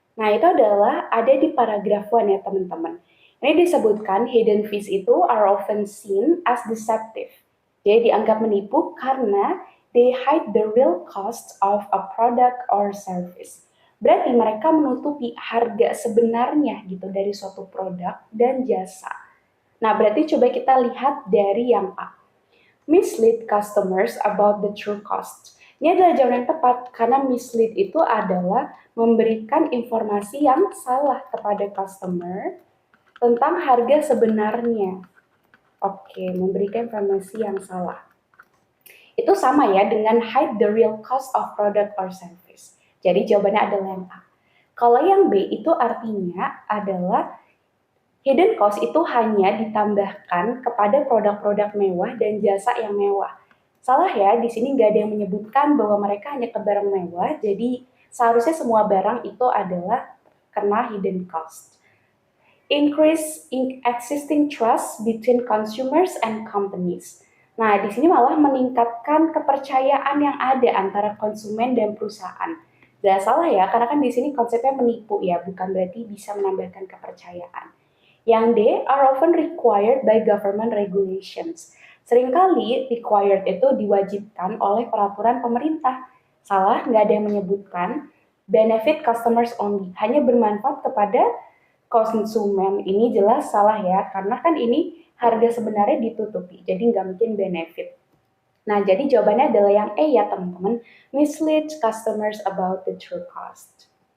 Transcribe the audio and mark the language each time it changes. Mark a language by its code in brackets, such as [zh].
[id] Nah, itu adalah ada di paragraf 1 ya teman-teman. Ini disebutkan [en] hidden fees itu are often seen as deceptive. [id] Jadi dianggap menipu karena [en] they hide the real cost of a product or service. [id] Berarti mereka menutupi harga sebenarnya gitu dari suatu produk dan jasa. Nah, berarti coba kita lihat dari yang A. [en] Mislead customers about the true cost. [id] Ini adalah jawaban yang tepat karena mislead itu adalah memberikan informasi yang salah kepada customer tentang harga sebenarnya. Oke, memberikan informasi yang salah. Itu sama ya dengan [en] hide the real cost of product or service. [id] Jadi jawabannya adalah yang A. Kalau yang B itu artinya adalah hidden cost itu hanya ditambahkan kepada produk-produk mewah dan jasa yang mewah. Salah ya, di sini nggak ada yang menyebutkan bahwa mereka hanya ke barang mewah, jadi seharusnya semua barang itu adalah kena hidden cost. [en] Increase in existing trust between consumers and companies. [id] Nah, di sini malah meningkatkan kepercayaan yang ada antara konsumen dan perusahaan. Gak salah ya, karena kan di sini konsepnya menipu ya, bukan berarti bisa menambahkan kepercayaan. Yang D, [en] are often required by government regulations. [id] Seringkali required itu diwajibkan oleh peraturan pemerintah. Salah, nggak ada yang menyebutkan. [en] Benefit customers only, [id] hanya bermanfaat kepada konsumen. Ini jelas salah ya, karena kan ini harga sebenarnya ditutupi, jadi nggak mungkin benefit. Nah, jadi jawabannya adalah yang E ya teman-teman, [en] mislead customers about the true cost.